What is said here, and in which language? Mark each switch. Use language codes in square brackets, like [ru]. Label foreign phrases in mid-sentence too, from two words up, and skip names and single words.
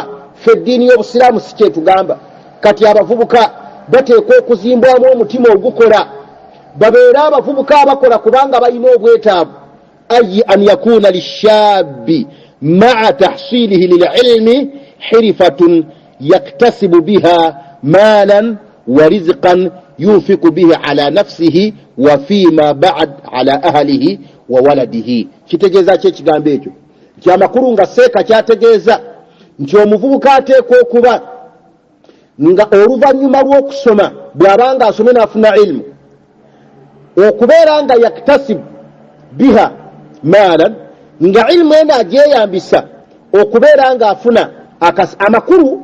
[lg] Ffe eddiini y'obusiraamu si kyetugamba. Kati abavubuka bateekwa okuzimbwamu omutima ogukola, babeera abavubuka abakola kubanga balina obwetaavu. [ar] أي أن يكون للشاب مع تحصيله للعلم حرفة يكتسب بها مالا ورزقا ينفق به على نفسه وفيما بعد على أهله وولده. [lg] Kitegeeza ki ekigambo ekyo? Nti amakulu nga seeka kyategeeza nti omuvubuka ateekwa okuba nga oluvannyuma lw'okusoma bw'abanga asome n'afuna ilmu, okubeera nga [ar] يكتسب بها مالا, [lg] nga ilmu ena agyeyambisa okubeera nga afuna amakulu.